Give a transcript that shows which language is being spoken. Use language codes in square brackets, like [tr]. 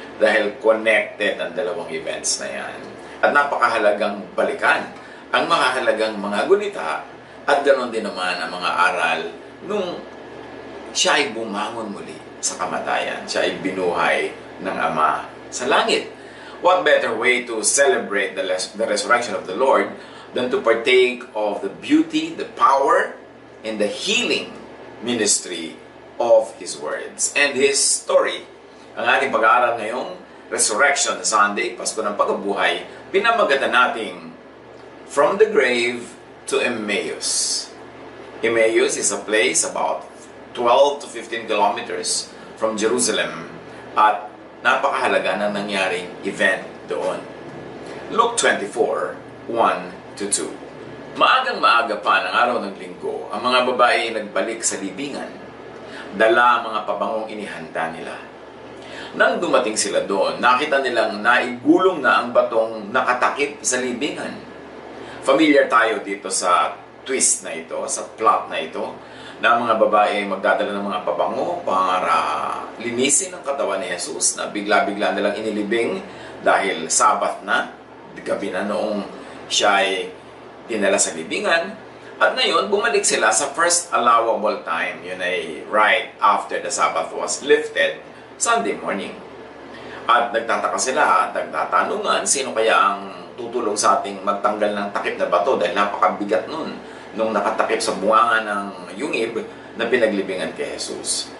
[tl] Dahil connected ang dalawang events na yan. At napakahalagang balikan ang mahahalagang mga gunita at ganoon din naman ang mga aral nung siya ay bumangon muli sa kamatayan. Siya ay binuhay ng Ama sa langit. [en] What better way to celebrate the resurrection of the Lord than to partake of the beauty, the power, and the healing ministry of His words and His story. [tl] Ang ating pag-aaral ngayong Resurrection Sunday, Pasko ng Pagkabuhay, pinamagatan nating From the Grave to Emmaus. [en] Emmaus is a place about 12 to 15 kilometers from Jerusalem [tl] at napakahalaga na nangyaring event doon. [en] Luke 24, 1 to 2. [tl] Maagang-maaga pa ng araw ng linggo, ang mga babae nagbalik sa libingan. Dala ang mga pabangong inihanda nila. Nang dumating sila doon, nakita nilang naigulong na ang batong nakatakip sa libingan. Familiar tayo dito sa twist na ito, sa plot na ito, na ang mga babae magdadala ng mga pabango para linisin ang katawan ni Jesus na bigla-bigla nilang inilibing dahil Sabat na, gabi na noong siya ay dinala sa libingan. At ngayon, bumalik sila sa [en] first allowable time, yun ay right after the Sabbath was lifted, Sunday morning. [tl] At nagtataka sila at nagtatanungan sino kaya ang tutulong sa ating magtanggal ng takip na bato dahil napakabigat nun nung nakatakip sa bunganga ng yungib na pinaglibingan kay Jesus.